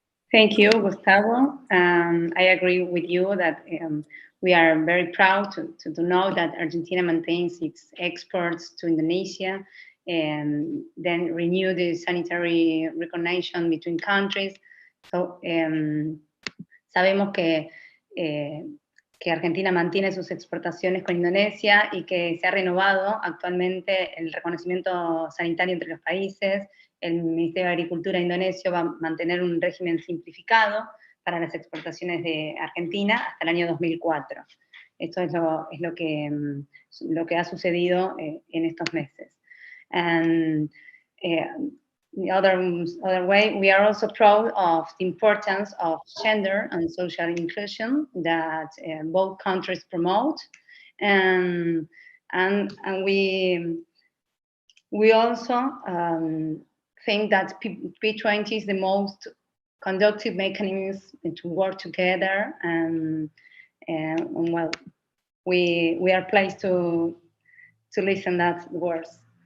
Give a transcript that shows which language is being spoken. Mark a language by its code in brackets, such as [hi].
[en] Thank you, Gustavo. I agree with you that we are very proud to know that Argentina maintains its exports to Indonesia and then renew the sanitary recognition between countries. [es] So, sabemos que Argentina mantiene sus exportaciones con Indonesia y que se ha renovado actualmente el reconocimiento sanitario entre los países. El Ministerio de Agricultura indonesio va a mantener un régimen simplificado para las exportaciones de Argentina hasta el año 2004. Esto es lo que ha sucedido en estos meses. [en] And the other way, we are also proud of the importance of gender and social inclusion that both countries promote, and we also think that P20 is the most conducive mechanism to work together, and well, we are pleased to listen that words.